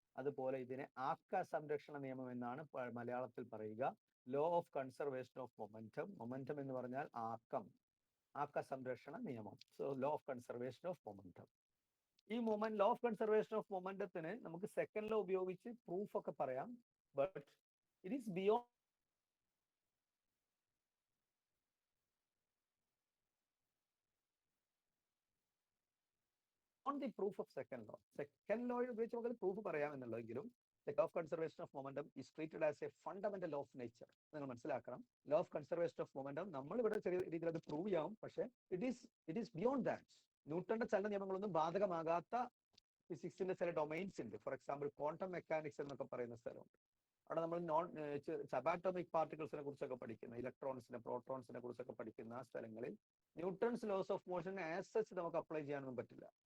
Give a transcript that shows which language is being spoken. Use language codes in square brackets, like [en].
[ml] അതുപോലെ ഇതിനെ ആക്ക സംരക്ഷണ നിയമം എന്നാണ് മലയാളത്തിൽ പറയുക. Law of conservation of momentum. Momentum എന്ന് പറഞ്ഞാൽ ആക്കം, ആക്ക സംരക്ഷണ നിയമം. So low of conservation of momentum. ഈ ലോ ഓഫ് കൺസർവേഷൻ ഓഫ് മൊമെന്റത്തിന് നമുക്ക് സെക്കൻഡ് ലോ ഉപയോഗിച്ച് പ്രൂഫ് ഒക്കെ പറയാം. [en] But it is beyond the proof of second law. Second law [ml] ഉപയോഗിച്ച് നമുക്ക് പ്രൂഫ് പറയാം എന്നുള്ളതെങ്കിലും [en] the law of conservation of momentum is treated as a fundamental law of nature. [ml] നിങ്ങൾ മനസ്സിലാക്കണം, law of conservation of momentum നമ്മൾ ഇവിടെ ചെറിയ രീതിയിൽ അത് പ്രൂവ് ചെയ്യാം, പക്ഷേ [en] It is beyond that. [ml] ന്യൂട്ടന്റെ ചലന നിയമങ്ങളൊന്നും ബാധകമാകാത്ത ഫിസിക്സിന്റെ ചില ഡൊമൈൻസ് ഉണ്ട്. ഫോർ എക്സാമ്പിൾ ക്വാണ്ടം മെക്കാനിക്സ് എന്നൊക്കെ പറയുന്ന സ്ഥലമുണ്ട്. അവിടെ നമ്മൾ സബാറ്റോമിക് പാർട്ടിക്കിൾസിനെ കുറിച്ചൊക്കെ പഠിക്കുന്ന, ഇലക്ട്രോൺസിനെ പ്രോട്ടോൺസിനെ കുറിച്ചൊക്കെ പഠിക്കുന്ന സ്ഥലങ്ങളിൽ Newton's loss of motion as such നമുക്ക് അപ്ലൈ ചെയ്യാനൊന്നും പറ്റില്ല.